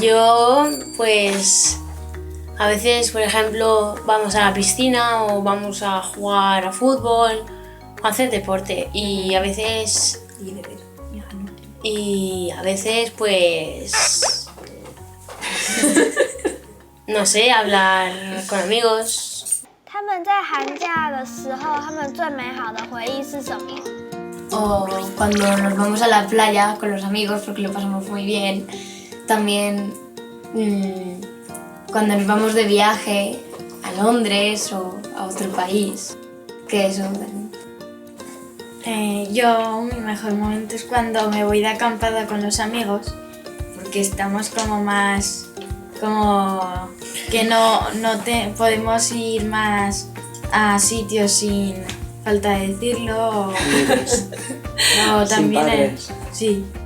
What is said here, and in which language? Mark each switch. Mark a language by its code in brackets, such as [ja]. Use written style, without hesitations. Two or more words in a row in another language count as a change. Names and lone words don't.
[es] Yo pues a veces, por ejemplo, vamos a la piscina o vamos a jugar a fútbol o a hacer deporte y a veces Y a veces, pues, no sé, hablar con amigos. [zh] 他们在寒假的时候，他们最美好的回忆是什么？ [es] O cuando nos vamos a la playa con los amigos porque lo pasamos muy bien. También cuando nos vamos de viaje a Londres o a otro país. Que eso también. Yo, mi mejor momento es cuando me voy de acampada con los amigos, porque estamos como más, como que podemos ir más a sitios sin falta de decirlo, o también sí.